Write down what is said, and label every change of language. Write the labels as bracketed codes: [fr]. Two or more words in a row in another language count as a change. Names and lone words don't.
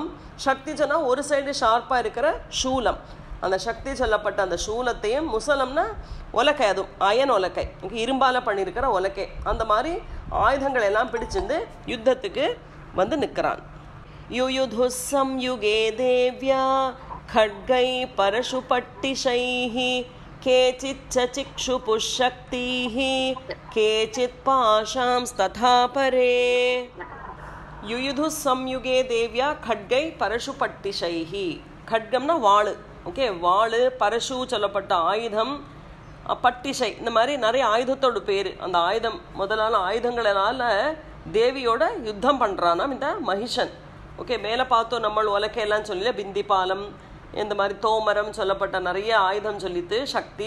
[ta] சக்தி சொன்னால் ஒரு [en] side sharp [ta] இருக்கிற சூலம், அந்த சக்தி சொல்லப்பட்ட அந்த சூலத்தையும், முசலம்னா ஒலக்கை, அதுவும் அயன் ஒலக்கை, இரும்பால் பண்ணியிருக்கிற ஒலக்கை, அந்த மாதிரி ஆயுதங்கள் எல்லாம் பிடிச்சிருந்து யுத்தத்துக்கு வந்து நிற்கிறான். [sa] युयुधुः संयुगे देव्या खड्गै परशुपट्टिशैः केचिच्च चिक्षुपुशक्तिः केचित् पाशांस्तथा परे. युयुधु संयुगे देव्या खड्गै परशुपट्टिशैः. [ta] खड्गம்னா வாள், ஓகே, வாள், பரசு சொல்லப்பட்ட ஆயுதம், பட்டிஷை, இந்த மாதிரி நிறைய ஆயுதத்தோட பேர். அந்த ஆயுதம் முதலான ஆயுதங்களால் தேவியோட யுத்தம் பண்ணுறானாம் இந்த மகிஷன். ஓகே, மேலே பார்த்தோம் நம்ம உலக்கையெல்லாம் சொல்லல, பிந்தி பாலம், இந்த மாதிரி தோமரம் சொல்லப்பட்ட நிறைய ஆயுதம் சொல்லித்து சக்தி.